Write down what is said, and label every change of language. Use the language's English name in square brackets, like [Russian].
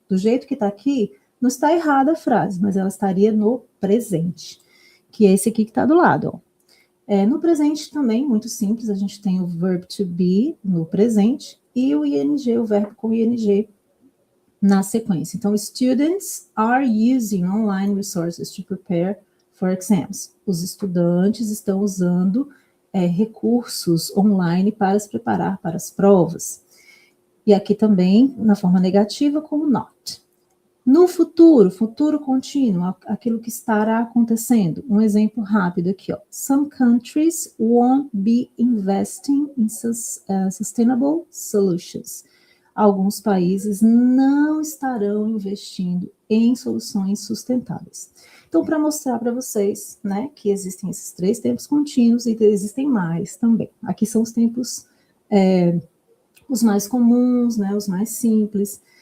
[Portuguese] Do jeito que está aqui, não está errada a frase, mas ela estaria no presente, que é esse aqui que está do lado. Ó. No presente também, muito simples, a gente tem o verb to be no presente e o ing, o verbo com ing na sequência. Então, [English] students are using online resources to prepare for exams. [Portuguese] Os estudantes estão usando recursos online para se preparar para as provas. E aqui também, na forma negativa, como not. No futuro, futuro contínuo, aquilo que estará acontecendo. Um exemplo rápido aqui, ó. [English] Some countries won't be investing in sustainable solutions. [Portuguese] Alguns países não estarão investindo em soluções sustentáveis. Então, para mostrar para vocês, né, que existem esses 3 tempos contínuos e existem mais também. Aqui são os tempos, os mais comuns, né, os mais simples.